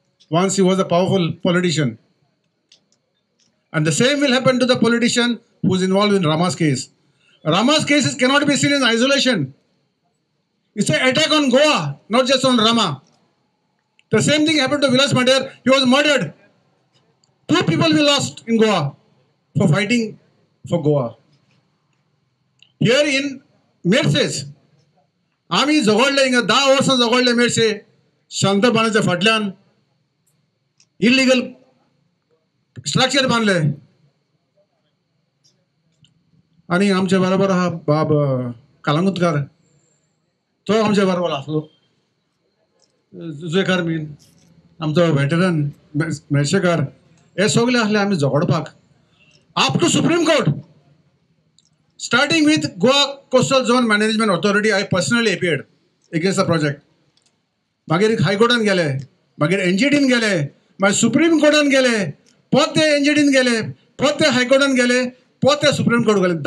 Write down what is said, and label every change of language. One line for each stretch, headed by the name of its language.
English: Once he was a powerful politician. And the same will happen to the politician who is involved in Rama's case. Rama's cases cannot be seen in isolation. It's an attack on Goa, not just on Rama. The same thing happened to Vilas Madher. He was murdered. 2 people we lost in Goa for fighting for Goa. Here in Mercedes,
Konkani: आम्ही झगडले हिंगा 10 वर्सां झगडले मेरशे शांतपणाच्या फाटल्यान illegal structure बांधले. आणि आमच्या बरोबर हा बाब कलांगुटकार तो आमच्या बरोबर आसलो. जुजेकार बीन आमचो वेटरन मेर्शेकार हे सगळे आसले आमी झगडपाक
English: Up to supreme court. Starting with Goa Coastal Zone Management Authority, I personally appeared against the project.
Konkani: मागीर हाय कोर्टान गेले, मागीर एनजीटीन गेले, मागीर सुप्रीम कोर्टान गेले, पोते एनजीटीन गेले, पोते हायकोर्टान गेले, पोते सुप्रीम कोर्ट गेले.